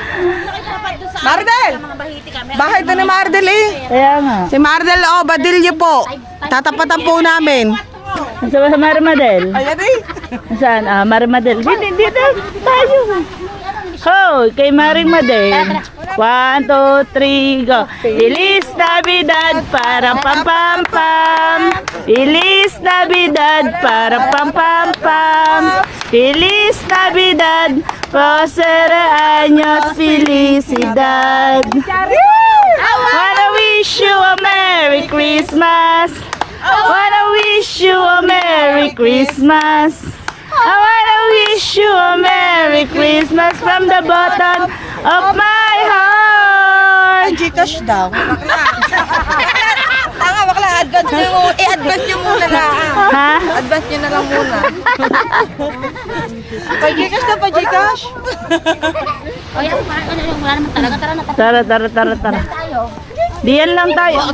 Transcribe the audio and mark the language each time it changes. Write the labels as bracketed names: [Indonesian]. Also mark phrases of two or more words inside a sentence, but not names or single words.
[Filipino] Mardel! Bahay doon ni Mardel eh. Kaya nga. Si Mardel, oh, Badilyo po. Tatapatan po namin. Sa Marimadel? Ayan eh. Saan? Ah, Marimadel. Dito tayo. Ho, kay Marimadel. 1, 2, 3, go. [Spanish] Feliz Navidad para pam pam pam. Feliz Navidad para pam pam pam. Feliz Navidad, prospero años, felicidad. [English] Wanna wish you a Merry Christmas. Wanna wish you a Merry Christmas. I wanna wish you a Merry Christmas from the bottom of my heart. [Filipino] Gcash daw. Tanga, bakla. Advance nyo. I-advance nyo muna na. Ha? Advance nyo na lang muna. Pa-Gcash na, pa-Gcash. O yan, wala naman talaga. Tara na, Tara. Diyan lang tayo.